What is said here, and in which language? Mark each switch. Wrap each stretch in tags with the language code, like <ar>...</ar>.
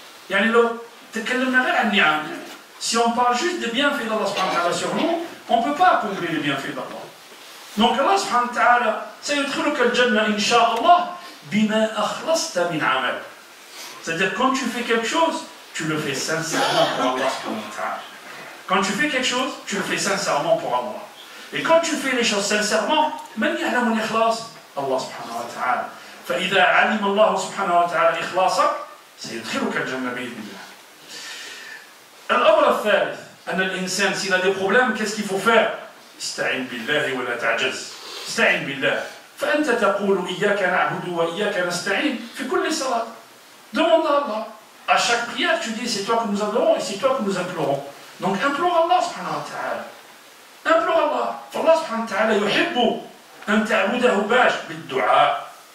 <ar>يعني لو تكلمنا غير عن النعم,</ar> <fr>si on parle juste des bienfaits d'Allah subhanahu wa ta'ala sur nous, on ne peut pas accomplir les bienfaits d'Allah.</fr> <ar>Donc Allah subhanahu wa ta'ala سيدخلك الجنة إن شاء الله بما أخلصت من عمل.</ar> <fr>C'est-à-dire quand tu fais quelque chose, tu le fais sincèrement pour Allah subhanahu wa ta'ala. Quand tu fais quelque chose, tu le fais sincèrement pour Allah. Et quand tu fais les choses sincèrement,</fr> <ar>من يعلم الإخلاص؟ الله سبحانه وتعالى. فإذا علم الله سبحانه وتعالى إخلاصك سيدخلك الجنة بإذن الله. الأمر الثالث أن الإنسان</ar> <fr>s'il a des problèmes, qu'est-ce qu'il faut faire?</fr> <ar>استعن بالله ولا تعجز. استعن بالله. فأنت تقول إياك نعبد وإياك نستعين في كل صلاة.</ar> <fr>Demande à Allah. À chaque prière, tu dis c'est toi que nous adorons et c'est toi que nous implorons. Donc implore Allah subhanahu wa ta'ala. implore Allah.</fr> <ar>فالله سبحانه وتعالى يحب أن تعبده باش بالدعاء.</ar>